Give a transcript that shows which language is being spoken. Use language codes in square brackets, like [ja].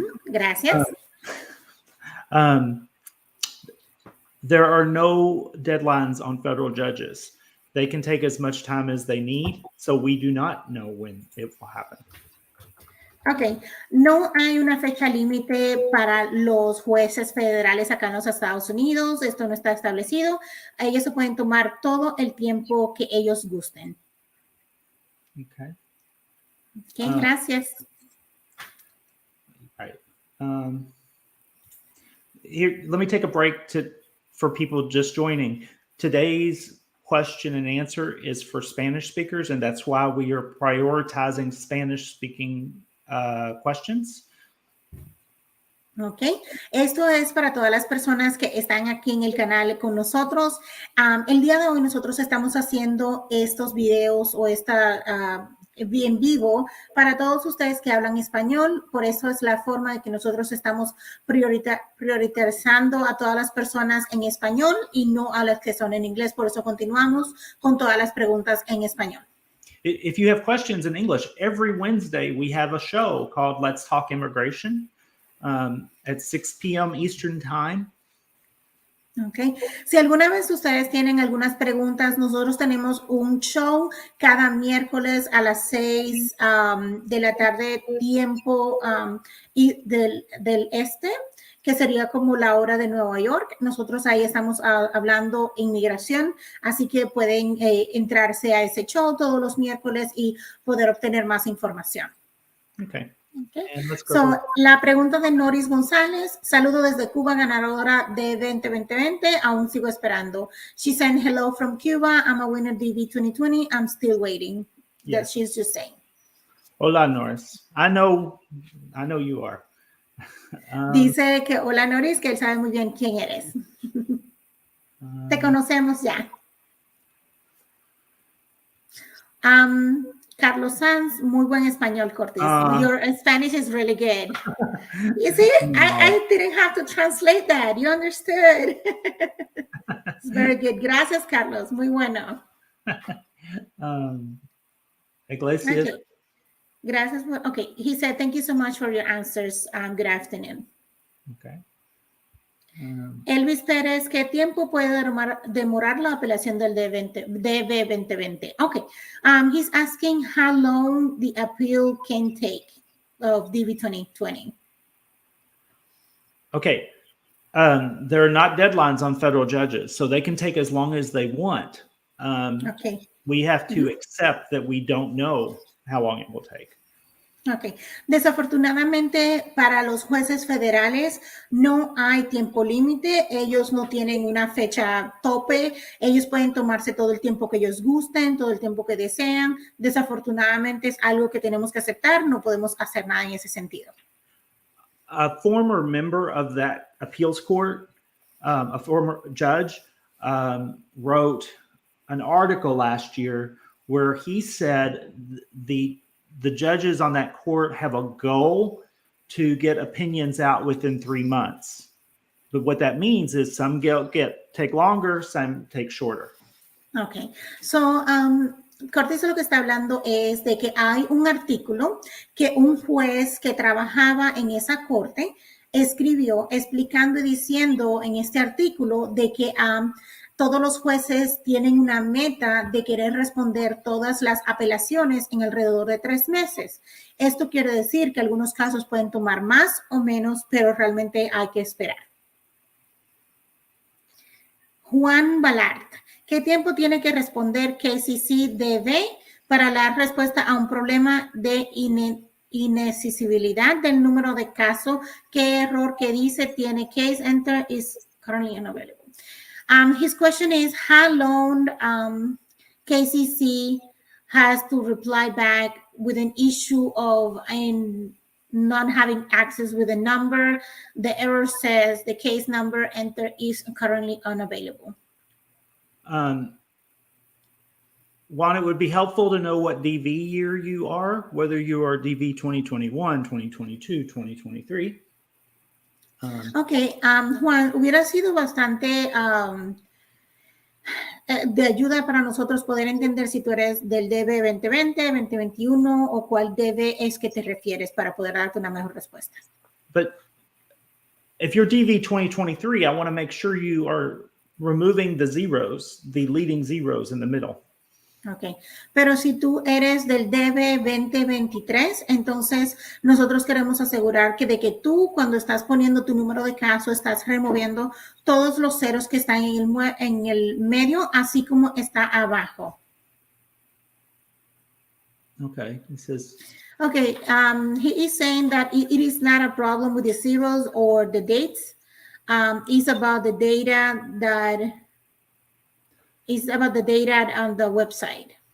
[es] Gracias. [en] There are no deadlines on federal judges. They can take as much time as they need, so we do not know when it will happen. [es] Ok, no hay una fecha límite para los jueces federales acá en los Estados Unidos. Esto no está establecido. Ellos se pueden tomar todo el tiempo que ellos gusten. [en] Okay. [es] Okay, gracias. [en] All right. Here, let me take a break for people just joining. Today's question and answer is for Spanish speakers, and that's why we are prioritizing Spanish-speaking questions. [es] Ok, esto es para todas las personas que están aquí en el canal con nosotros. El día de hoy nosotros estamos haciendo estos videos o en vivo para todos ustedes que hablan español. Por eso es la forma de que nosotros estamos priorizando a todas las personas en español y no a las que son en inglés. Por eso continuamos con todas las preguntas en español. [en] If you have questions in English, every Wednesday we have a show called Let's Talk Immigration at 6 p.m. Eastern Time. Okay. [es] Si alguna vez ustedes tienen algunas preguntas, nosotros tenemos un show cada miércoles a las 6 de la tarde, tiempo del este, que sería como la hora de Nueva York. Nosotros ahí estamos hablando inmigración, así que pueden entrarse a ese show todos los miércoles y poder obtener más información. [en] Okay. Okay. [es] So, la pregunta de Noris González, saludo desde Cuba, ganadora de 2020, aún sigo esperando. [en] She said, hello from Cuba, I'm a winner DV 2020, I'm still waiting. Yes. That she's just saying. [es] Hola, [en] Noris. I know you are. [es] Dice que, hola, Noris, que él sabe muy bien quién eres. Te conocemos ya. Carlos Sanz, muy buen español, Curtis. [en] Your Spanish is really good. You see, I didn't have to translate that. You understood. It's very good. [es] Gracias, Carlos. Muy bueno. Iglesias. Okay. Gracias. [en] Okay. He said, thank you so much for your answers. Good afternoon. Okay. [es] Elvis Pérez, ¿qué tiempo puede demorar la apelación del DB 2020? [en] Okay, he's asking how long the appeal can take of DB 2020. Okay, there are not deadlines on federal judges, so they can take as long as they want. Okay. We have to accept that we don't know how long it will take. [es] Ok, desafortunadamente para los jueces federales no hay tiempo límite, ellos no tienen una fecha tope, ellos pueden tomarse todo el tiempo que ellos gusten, todo el tiempo que desean, desafortunadamente es algo que tenemos que aceptar, no podemos hacer nada en ese sentido. [en] A former member of that appeals court, a former judge, wrote an article last year where he said the judges on that court have a goal to get opinions out within 3 months. But what that means is some take longer, some take shorter. Okay, so [es] Curtis lo que está hablando es de que hay un artículo que un juez que trabajaba en esa corte escribió explicando y diciendo en este artículo de que todos los jueces tienen una meta de querer responder todas las apelaciones en alrededor de 3 meses. Esto quiere decir que algunos casos pueden tomar más o menos, pero realmente hay que esperar. Juan Balart, ¿qué tiempo tiene que responder KCC-DB para dar respuesta a un problema de inexcisibilidad del número de casos? ¿Qué error que dice tiene [en] case enter is currently unavailable? His question is how long KCC has to reply back with an issue of not having access with a number. The error says the case number enter is currently unavailable. Juan, it would be helpful to know what DV year you are, whether you are DV 2021, 2022, 2023. [es] Okay, Juan, hubiera sido bastante de ayuda para nosotros poder entender si tú eres del DB 2020, 2021 o cuál DB es que te refieres para poder darte una mejor respuesta. [en] But if you're DV 2023, I want to make sure you are removing the zeros, the leading zeros in the middle. [es] Ok, pero si tú eres del DB 2023, entonces nosotros queremos asegurar que de que tú cuando estás poniendo tu número de caso estás removiendo todos los ceros que están en el medio, así como está abajo. [en] Okay, he says. Okay, he is saying that it is not a problem with the zeros or the dates. It's about the data that is about the data on the website.